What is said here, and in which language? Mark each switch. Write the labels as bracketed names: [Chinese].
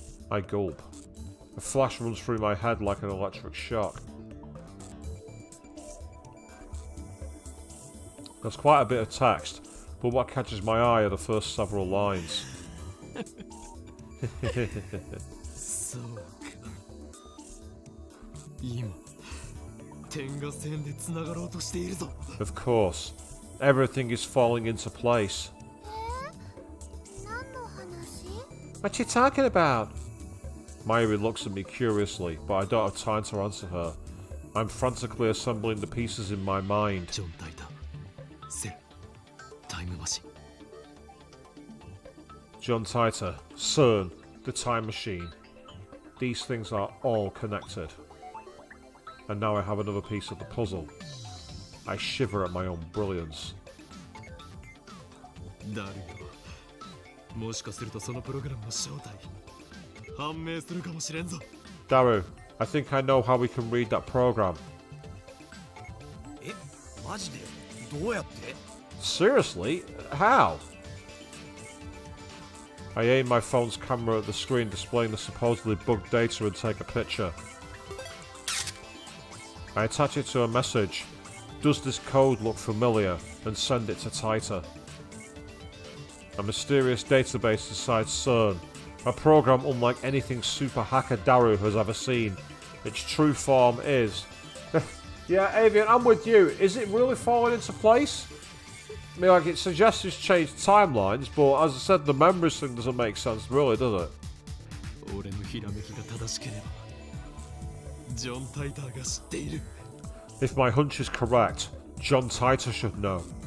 [English] I gulp. A flash runs through my head like an electric shock. There's quite a bit of text, but what catches my eye are the first several lines. [Japanese] そうか今点が線でつながろうとしているぞ [English] Of course, everything is falling into place. [Japanese] 何の話 [English] What you talking about? Mayuri looks at me curiously, but I don't have time to answer her. I'm frantically assembling the pieces in my mind. [Japanese] ジョン・タイタセルタイムマシン [English] John Titor, CERN, the time machine. These things are all connected. And now I have another piece of the puzzle. I shiver at my own brilliance. [Japanese] だるよ。もしかするとそのプログラムの正体判明するかもしれんぞ。 [English] Daru, I think I know how we can read that program. [Japanese] え、マジでどうやって [English] Seriously? How? I aim my phone's camera at the screen displaying the supposedly bugged data and take a picture. I attach it to a message. Does this code look familiar? And send it to Titor. A mysterious database inside CERN. A program unlike anything super hacker Daru has ever seen. Its true form is... Yeah, Avian, I'm with you. Is it really falling into place? I mean, like, it suggests it's changed timelines, but as I said, the memories thing doesn't make sense, really, does it? [Japanese] 俺のひらめきが正しければジョン・タイターが知っている。 [English] If my hunch is correct, John Titor should know.